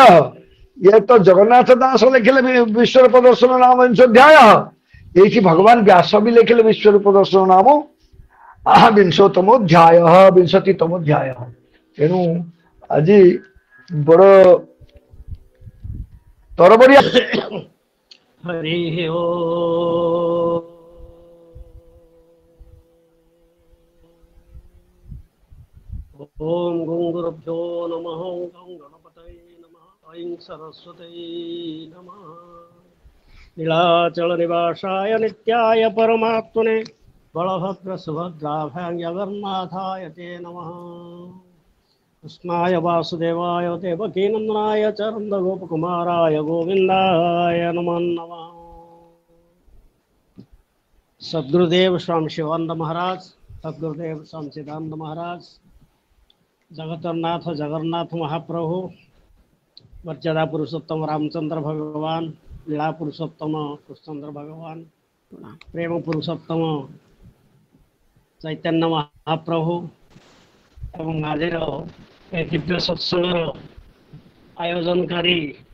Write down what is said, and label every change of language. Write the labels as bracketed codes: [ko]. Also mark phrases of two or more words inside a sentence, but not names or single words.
[or] ଇଏ ତ ଜଗନ୍ନାଥ ଦାସ ଲେଖିଲେ ବିଶ୍ୱରୂପ ଦର୍ଶନ ନାମ ବିଂଶୋଧ୍ୟାୟ। ଏଇଠି ଭଗବାନ ବ୍ୟାସ ବି ଲେଖିଲେ ବିଶ୍ୱରୂପ ଦର୍ଶନ ନାମ ବିଂଶତମୋଧ୍ୟାୟ, 20ତମ ଅଧ୍ୟାୟ। ତେଣୁ ଆଜି ବଡ ତରବରିଆ [sa] हरि ओ ओम गं गुरुभ्यो नमः। गं गणपतये नमः। ऐं सरस्वती नमः। नीलाचल निवासाय नित्याय परमात्मने बलभद्र सुभद्राभ्यां जगन्नाथाय ते नमः। कृष्णाय वासुदेवाय देवकीनन्दनाय च नन्दगोपकुमाराय गोविन्दाय नमो नमः। [hi] सद्गुरुदेव स्वामी शिवानंद महाराज, सद्गुरुदेव स्वामी चिदानंद महाराज, जगतनाथ जगन्नाथ महाप्रभु, मर्यादा पुरुषोत्तम रामचंद्र भगवान, लीला पुरुषोत्तम कृष्णचंद्र भगवान, प्रेम पुरुषोत्तम चैतन्य महाप्रभु एवं आज दिव्य सत्संग आयोजनकारी